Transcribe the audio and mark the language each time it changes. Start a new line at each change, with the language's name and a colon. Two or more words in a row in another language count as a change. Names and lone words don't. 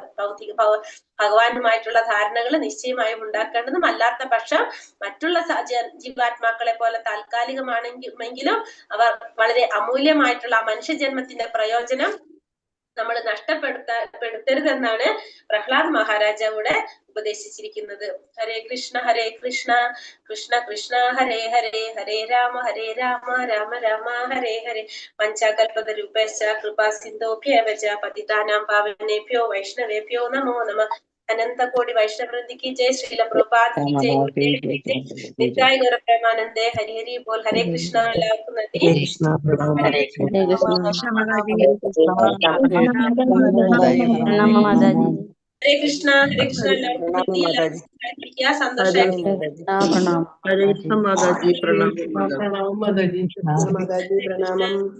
Malayalam: ഭഗവാനുമായിട്ടുള്ള ധാരണകൾ നിശ്ചയമായും ഉണ്ടാക്കേണ്ടതും അല്ലാത്ത പക്ഷം മറ്റുള്ള ജീവാത്മാക്കളെ പോലെ താൽക്കാലികമാണെങ്കിലും അവർ വളരെ അമൂല്യമായിട്ടുള്ള മനുഷ്യജന്മത്തിന്റെ പ്രയോജനം നമ്മൾ നഷ്ടപ്പെടുത്തരുതെന്നാണ് പ്രഹ്ലാദ് മഹാരാജാവിടെ ഉപദേശിച്ചിരിക്കുന്നത്.
Sanskrit: हरे कृष्ण कृष्ण कृष्ण हरे हरे हरे राम राम राम हरे हरे. पञ्चकल्पतरूपश्च कृपा सिन्धोभ्येव च पतितानां पावनेभ्यो वैष्णवेभ्यो नमो नमः.
Hindi: अनंत कोटि वैष्णव वृंद की जय, श्रील प्रभुपाद की जय, नित्याय गौर प्रेमानंदे हरि हरि बोल. हरे कृष्णा.
Malayalam: എല്ലാവർക്കും നന്ദി. ഹരേ കൃഷ്ണ. ഹരേ കൃഷ്ണ. എല്ലാവർക്കും നന്ദി. എല്ലാവരും സന്തോഷമായിരിക്കും. ഹരേ കൃഷ്ണ മാതാജി. പ്രണാമം മാതാജി. പ്രണാമം.